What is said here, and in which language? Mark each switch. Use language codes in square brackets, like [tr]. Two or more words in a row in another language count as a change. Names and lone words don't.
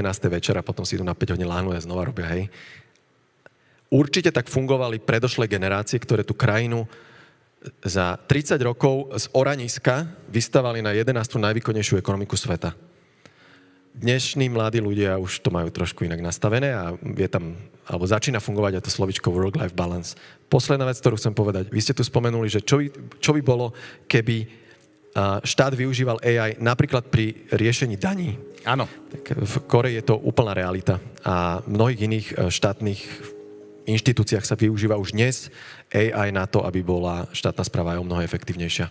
[sk] večera, potom si idú na 5 hodín láhnu a znova robia, hej. Určite tak fungovali predošlé generácie, ktoré tú krajinu za 30 rokov z oraniska vystavali na 11. najvýkonnejšiu ekonomiku sveta. Dnešní mladí ľudia už to majú trošku inak nastavené a je tam, alebo začína fungovať aj to slovičko [en] work-life balance. [sk] Posledná vec, ktorú chcem povedať. Vy ste tu spomenuli, že čo by bolo, keby štát využíval AI napríklad pri riešení daní. Áno. Tak v Koreji je to úplná realita a v mnohých iných štátnych inštitúciách sa využíva už dnes AI na to, aby bola štátna správa aj o mnoho efektívnejšia.